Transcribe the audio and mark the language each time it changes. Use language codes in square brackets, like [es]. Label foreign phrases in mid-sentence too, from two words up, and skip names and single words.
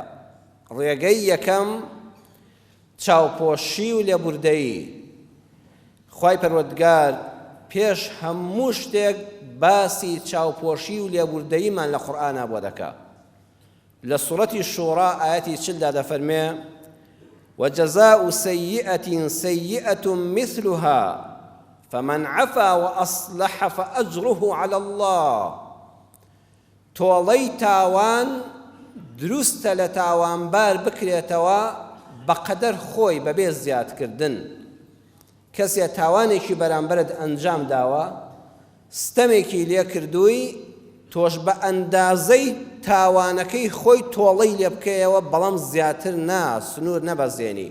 [ckb] ڕێگەی یەکەم چاوپۆشی و لێبوردەیی. خوای پەروەردگار پێش هەموو شتێک باسی چاوپۆشی و لێبوردەییمان لە قورئانە بۆ دەکا. لە سوورەتی شوڕا ئایەتی 40 دەفەرمێ [ar] وجزاء سيئة سيئة مثلها فمن عفا وأصلح فأجره على الله. [ckb] تۆڵەی تاوان دروستە لە تاوانبار بکرێتەوە بەقەدەر خۆی بەبێ زیادکردن. کەسێ تاوانێکی بەرامبەرت ئەنجام داوە، ستەمێکی لێ کردووی، تۆش بە ئەندازەی تاوانەکەی خۆی تۆڵەی لێ بکەیەوە، بەڵام زیاتر نا، سنوور نەبەزێنی.